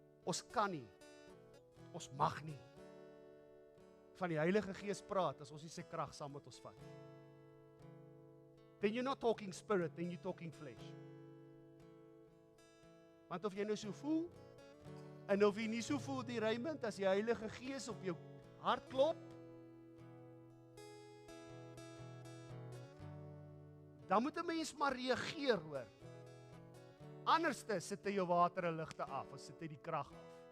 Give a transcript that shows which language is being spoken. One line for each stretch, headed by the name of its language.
Afrikaans: Ons kan nie, ons mag nie van die Heilige Gees praat as ons nie sy krag saam met ons vat.
English: Then you're not talking spirit, then you're talking flesh.
Afrikaans: Want of jy nou so voel, en of jy nie so voel die Raymond, as die Heilige Gees op jou hart klop, dan moet 'n mens maar reageer, hoor. Anderste sit hy jou water en ligte af, of sit hy die krag af.